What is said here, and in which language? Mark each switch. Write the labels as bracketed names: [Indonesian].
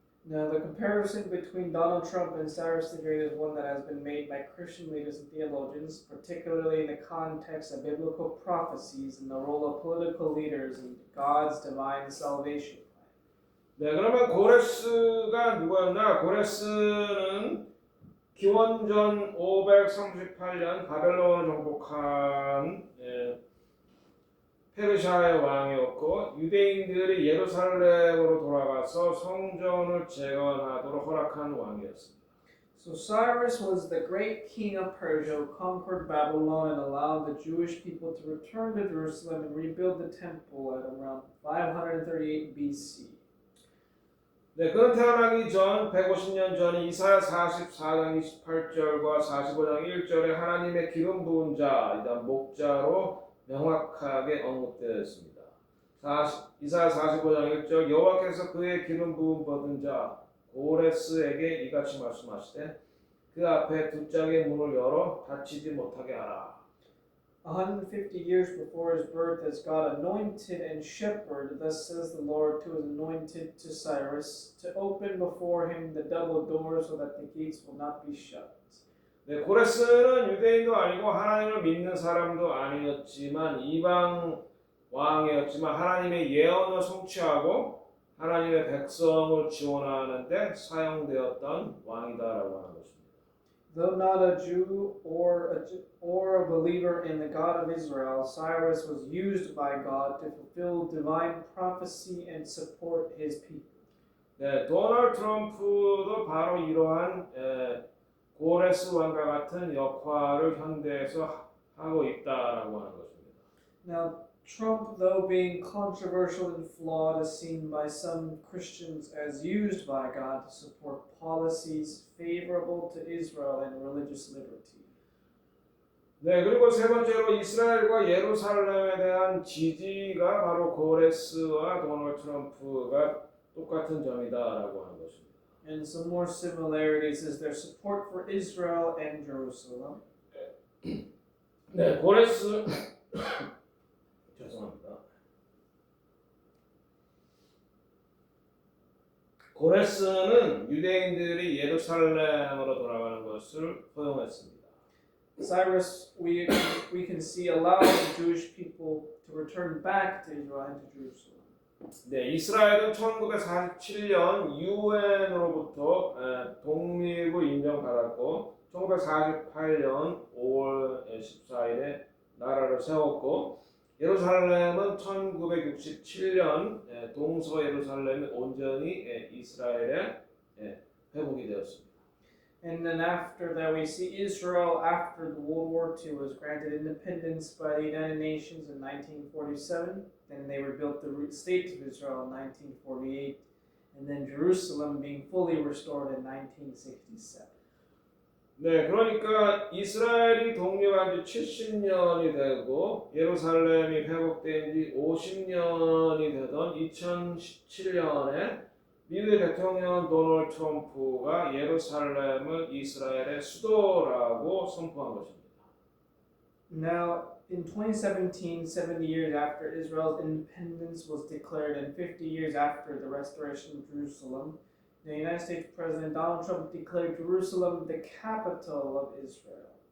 [English] Now, the comparison between Donald Trump and Cyrus the Great is one that has been made by Christian leaders and theologians, particularly in the context of biblical prophecies and the role of political leaders in God's divine salvation plan. [Korean] 네, 그러면 고레스가 누구였나? 고레스는 기원전 538년 바벨론을 정복한 페르시아의 왕이었고 유대인들이 예루살렘으로 돌아가서 성전을 재건하도록 허락한 왕이었습니다. [English] So Cyrus was the great king of Persia who conquered Babylon and allowed the Jewish people to return to Jerusalem and rebuild the temple at around 538 BC. [Korean] 네, 그는 태어나기 전 150년 전 이사야 44장 28절과 45장 1절에 하나님의 기름 부은 자, 일단 목자로 명확하게 언급되어 있습니다. 이사야 45장 1절 여호와께서 그의 기름 부음 받은 자 고레스에게 이같이 말씀하시되 그 앞에 두 짝의 문을 열어 닫히지 못하게 하라. [English] 150 years before his birth, as God anointed and shepherd, thus says the Lord to his anointed, to Cyrus, to open before him the double doors so that the gates will not be shut. [Korean] 네, 고레스는 유대인도 아니고 하나님을 믿는 사람도 아니었지만 이방 왕이었지만 하나님의 예언을 성취하고 하나님의 백성을 지원하는 데 사용되었던 왕이다라고 하는 것입니다. [English] Though not a Jew or a believer in the God of Israel, Cyrus was used by God to fulfill divine prophecy and support his people. [Korean] 네, 도널드 트럼프도 바로 이러한 고레스 왕과 같은 역할을 현대에서 하고 있다라고 하는 것입니다. [English] Now, Trump, though being controversial and flawed, is seen by some Christians as used by God to support policies favorable to Israel and religious liberty. [Korean] 네, 그리고 세 번째로 이스라엘과 예루살렘에 대한 지지가 바로 고레스와 도널드 트럼프가 똑같은 점이다라고 하는 것입니다. [English] And some more similarities is their support for Israel and Jerusalem. [Korean] 네, 고레스 죄송합니다. 고레스는 유대인들이 예루살렘으로 돌아가는 것을 허용했습니다. [English] Cyrus, we can see allowed the Jewish people to return back to Israel and to Jerusalem. [Korean] 네, 이스라엘은 1947년 유엔으로부터 독립을 인정받았고 1948년 5월 14일에 나라를 세웠고 예루살렘은 1967년 동서 예루살렘이 온전히 이스라엘에 회복이 되었습니다. [English] And then after that, we see Israel after the World War II was granted independence by the United Nations in 1947. Then they rebuilt the state of Israel in 1948, and then Jerusalem being fully restored in 1967. [Korean] 네, 그러니까 이스라엘이 독립한 지 70년이 되고 예루살렘이 회복된 지 50년이 되던 2017년에 미국의 대통령 도널드 트럼프가 예루살렘을 이스라엘의 수도라고 선포한 것입니다. [English] Now, in 2017, 70 years after Israel's independence was declared and 50 years after the restoration of Jerusalem, the United States President Donald Trump declared Jerusalem the capital of Israel.